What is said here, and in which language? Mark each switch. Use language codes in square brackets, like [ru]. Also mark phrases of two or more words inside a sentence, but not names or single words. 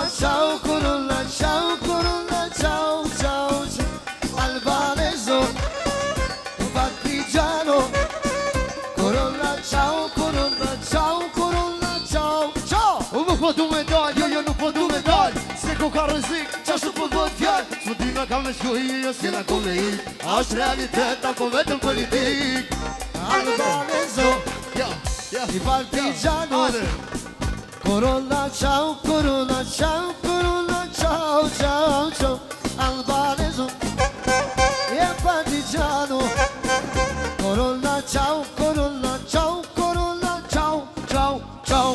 [it] ciao, corona ciao, corona ciao, ciao, ciao Albaneso, o partigiano Corona ciao, corona ciao, corona ciao, ciao [sq] Nuk po du me dal, jo nuk po du me dal Se ku ka rëzik, qashtu po bët fjall Së dina ka me shkuj, jo s'kena ku me ik Ashtë realitet, apo vetëm politik [it] Albaneso, i partigiano Corona ciao, corona ciao, corona ciao, ciao, ciao Albaneso, e partigiano Corona ciao, corona ciao, corona ciao, ciao, ciao